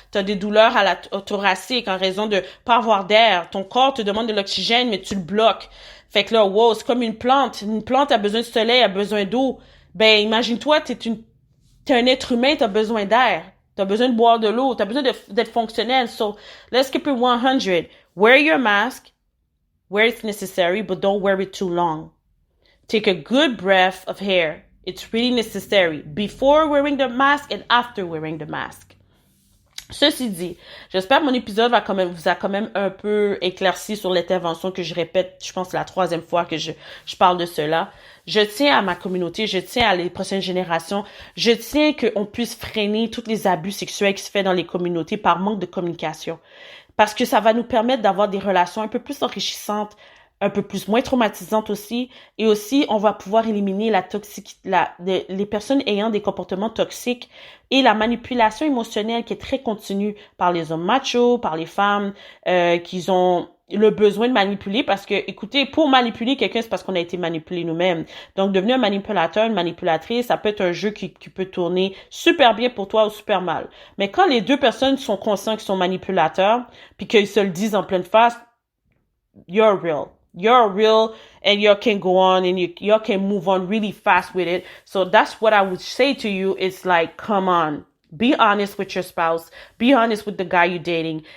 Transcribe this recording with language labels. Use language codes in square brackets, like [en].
[fr] T'as des douleurs au thoracique en raison de pas avoir d'air. Ton corps te demande de l'oxygène, mais tu le bloques. Fait que là, wow, c'est comme une plante. Une plante a besoin de soleil, a besoin d'eau. Ben, imagine-toi, t'es un être humain, t'as besoin d'air. T'as besoin de boire de l'eau. T'as besoin d'être fonctionnel. [en] So, let's keep it 100. Wear your mask where it's necessary, but don't wear it too long. Take a good breath of air. It's really necessary before wearing the mask and after wearing the mask. [fr] Ceci dit, j'espère que mon épisode vous a quand même un peu éclairci sur l'intervention que je répète, je pense, la 3e fois que je parle de cela. Je tiens à ma communauté, je tiens à les prochaines générations, je tiens qu'on puisse freiner tous les abus sexuels qui se font dans les communautés par manque de communication. Parce que ça va nous permettre d'avoir des relations un peu plus enrichissantes, un peu moins traumatisante aussi, et aussi on va pouvoir éliminer les personnes ayant des comportements toxiques et la manipulation émotionnelle qui est très continue par les hommes machos, par les femmes qui ont le besoin de manipuler parce que, écoutez, pour manipuler quelqu'un, c'est parce qu'on a été manipulé nous-mêmes. Donc, devenir un manipulateur, une manipulatrice, ça peut être un jeu qui peut tourner super bien pour toi ou super mal. Mais quand les deux personnes sont conscients qu'ils sont manipulateurs, puis qu'ils se le disent en pleine face, [en] you're real. You're real and you can go on and you can move on really fast with it. So that's what I would say to you. It's like, come on, be honest with your spouse. Be honest with the guy you're dating.